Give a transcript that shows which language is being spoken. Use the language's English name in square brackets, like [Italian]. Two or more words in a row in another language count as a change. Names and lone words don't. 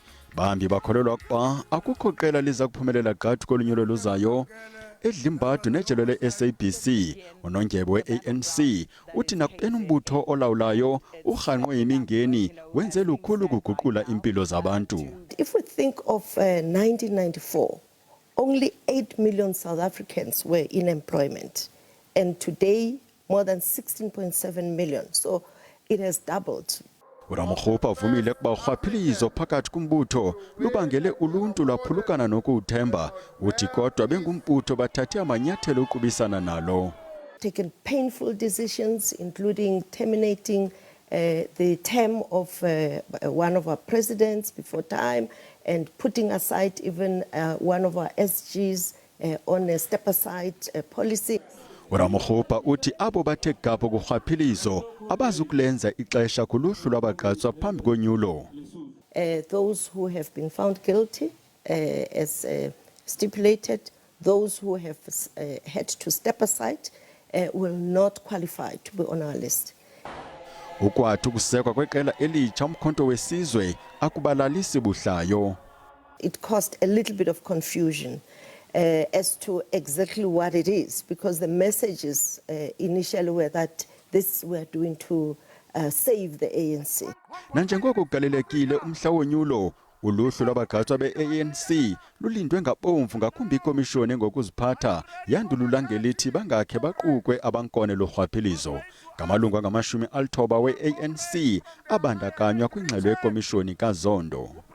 [Xhosa] Bahambi bakholelwa ukuba akukho qela liza kuphumelela gqathu kolunyulo luzayo. Edlimbadu nejelo le-SABC, unondyebo we-ANC, uthi nakubeni umbutho olawulayo urhanqwe yimingeni wenze lukhulu ukuguqula impilo zabantu. [English] If we think of 1994, only 8 million South Africans were in employment. And today, more than 16.7 million. So it has doubled. [Xhosa] Ramokgopa uvumile ukuba urhwaphilizo phakathi kumbutho lubangele uluntu lwaphulukana nokuthemba. Uthi kodwa bengumbutho bathathe amanyathelo uqubisana nalo. [English] Taken painful decisions, including terminating the term of one of our presidents before time and putting aside even one of our SGs on a step-aside policy. [Xhosa] Ramokgopa uthi abo bathe gapho kurhwaphilizo abazukulenza ixesha kuluhlu lwabagqatswa phambi konyulo. [English] Those who have been found guilty as stipulated, those who have had to step aside will not qualify to be on our list. [Xhosa] Ukwathi ukusekwa kweqela elitsha umkhonto wesizwe akubalalisi buhlayo. [English] It caused a little bit of confusion as to exactly what it is, because the messages initially were that this we are doing to save the ANC. [Xhosa] Nanjengoko kugalelekile umhla wonyulo, uluhlu lwabagqatswa be-ANC lulindwe ngabomvu ngakumbi ikomishoni ngokuziphatha yandulula ngelithi bangakhe baqukwe abankone lorhwaphilizo. Ngamalungu angama-90 we-ANC abandakanywa kwingxelo yekomishoni kaZondo.